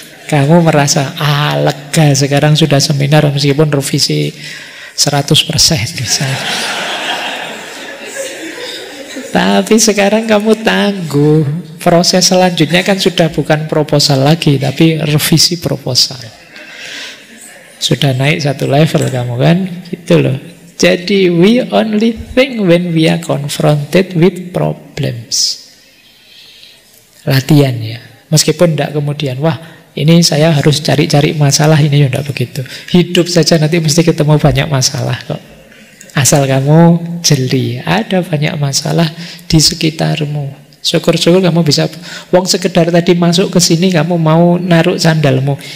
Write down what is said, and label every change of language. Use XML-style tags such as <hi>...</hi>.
<id>Kamu merasa, lega sekarang sudah seminar meskipun revisi 100% misalnya. Tapi sekarang kamu tangguh. Proses selanjutnya kan sudah bukan proposal lagi, tapi revisi proposal. Sudah naik satu level kamu kan, gitu loh. Jadi</id> <en>we only think when we are confronted with problems.</en> <id>Latihan ya. Meskipun tidak kemudian, wah ini saya harus cari-cari masalah, ini ya tidak begitu. Hidup saja nanti mesti ketemu banyak masalah kok. Asal kamu jeli, ada banyak masalah di sekitarmu. Syukur-syukur kamu bisa, wong sekedar tadi masuk ke sini kamu mau naruh sandalmu.</id>